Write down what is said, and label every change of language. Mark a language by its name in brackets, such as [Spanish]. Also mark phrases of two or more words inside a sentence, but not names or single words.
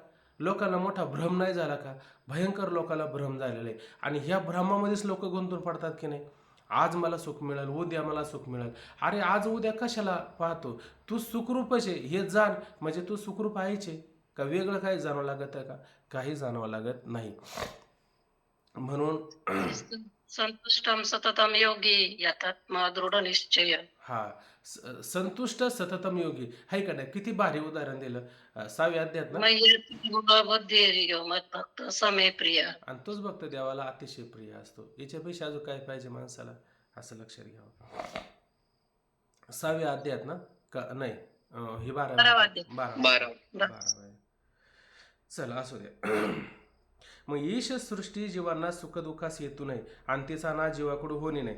[Marathi] लोकांना मोठा भ्रम नाही झाला का? भयंकर लोकांना भ्रम झालेला आहे आणि ह्या भ्रमामध्येच लोक गुंतून पडतात की नाही. आज मला सुख मिळेल, उद्या मला सुख मिळेल. अरे आज उद्या कशाला पाहतो? तू सुखरूपच आहे हे जाण, म्हणजे तू सुखरूप आहेच आहे का? वेगळं काही जाणवं लागत आहे का? काही जाणवं लागत नाही. म्हणून [Sanskrit] संतुष्टम सततम योगी यातात्मा दृढ निश्चय. हा, संतुष्ट सततम योगी, [Marathi] हाय का नाही? किती भारी उदाहरण दिलं 6व्या अध्यायात ना. [Sanskrit] बुद्धिर्यो मद्भक्त समे प्रिय. [Marathi] आणि तोच भक्त देवाला अतिशय प्रिय असतो. याच्यापेक्षा अजून काय पाहिजे माणसाला? असं लक्षात घ्यावं. 6व्या अध्यायात ना का नाही, ही 12वा अध्याय. 12. चला असू द्या. मग ईश सृष्टी जीवांना सुखदुःखास येतो नाही आणि तिचा नाश जीवाकडून होणे नाही.